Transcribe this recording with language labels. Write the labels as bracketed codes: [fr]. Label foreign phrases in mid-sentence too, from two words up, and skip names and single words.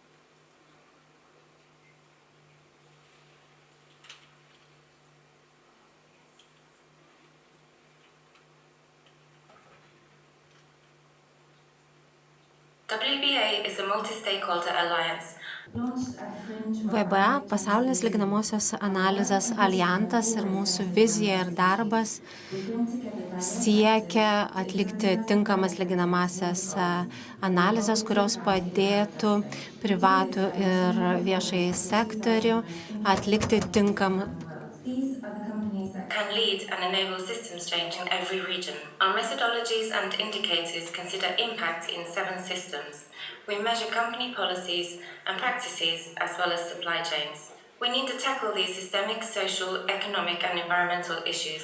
[en] WBA is a multi-stakeholder alliance. [lt] VBA – pasaulinės lyginamosios analizės alijantas ir mūsų vizija ir darbas siekia atlikti tinkamas lyginamąsias analizės, kurios padėtų privatų ir viešąjį sektorių atlikti tinkamą. [en] Can lead and enable systems change in every region. Our methodologies and indicators consider impact in 7 systems. We measure company policies and practices as well as supply chains. We need to tackle these systemic, social, economic and environmental issues.